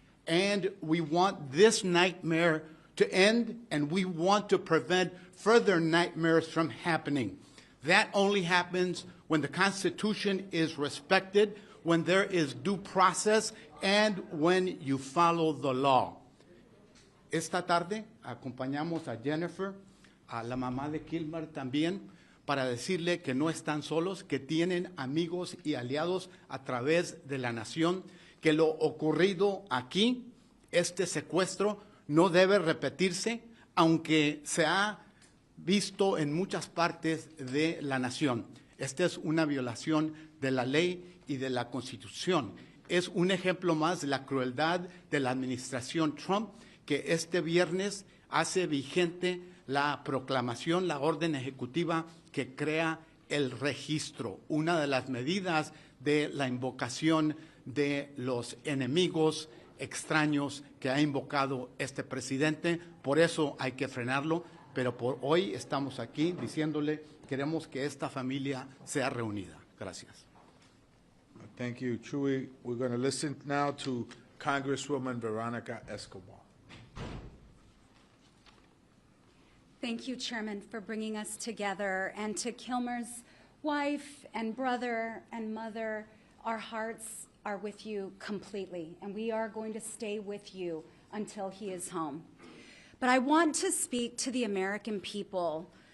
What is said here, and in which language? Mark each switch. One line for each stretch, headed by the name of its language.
English: And we want this nightmare to end, and we want to prevent further nightmares from happening. That only happens when the Constitution is respected, when there is due process, and when you follow the law.
Spanish: Esta tarde acompañamos a Jennifer, a la mamá de Kilmar también, para decirle que no están solos, que tienen amigos y aliados a través de la nación, que lo ocurrido aquí, este secuestro, no debe repetirse, aunque se ha visto en muchas partes de la nación. Esta es una violación de la ley y de la Constitución. Es un ejemplo más de la crueldad de la administración Trump, que este viernes hace vigente la proclamación, la orden ejecutiva que crea el registro, una de las medidas de la invocación de los enemigos extraños que ha invocado este presidente. Por eso hay que frenarlo, pero por hoy estamos aquí diciéndole, queremos que esta familia sea reunida. Gracias.
English: Thank you, Chuy. We're going to listen now to Congresswoman Veronica Escobar. Thank you, Chairman, for bringing us together. And to Kilmar's wife and brother and mother, our hearts are with you completely, and we are going to stay with you until he is home. But I want to speak to the American people